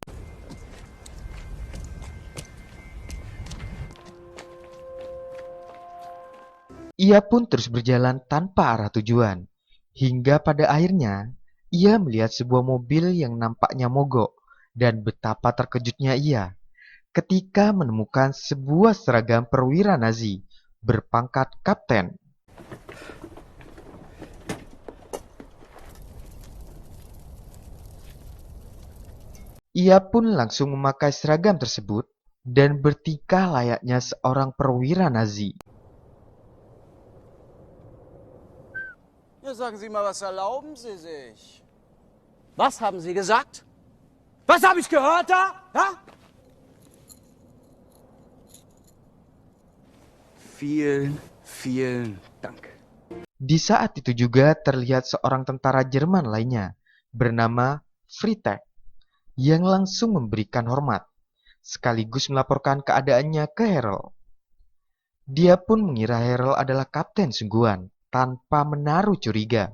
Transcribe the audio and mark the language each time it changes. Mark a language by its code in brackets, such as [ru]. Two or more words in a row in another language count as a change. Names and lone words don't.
[id] Ia pun terus berjalan tanpa arah tujuan, hingga pada akhirnya ia melihat sebuah mobil yang nampaknya mogok, dan betapa terkejutnya ia ketika menemukan sebuah seragam perwira Nazi berpangkat kapten. Ia pun langsung memakai seragam tersebut dan bertingkah layaknya seorang perwira Nazi. [de] Ja, sagen Sie mal, was erlauben Sie sich? Was haben Sie gesagt? Was habe ich gehört da? Ja? Vielen, vielen Dank. [id] Di saat itu juga terlihat seorang tentara Jerman lainnya bernama Freytag yang langsung memberikan hormat, sekaligus melaporkan keadaannya ke Harold. Dia pun mengira Harold adalah kapten sungguhan tanpa menaruh curiga.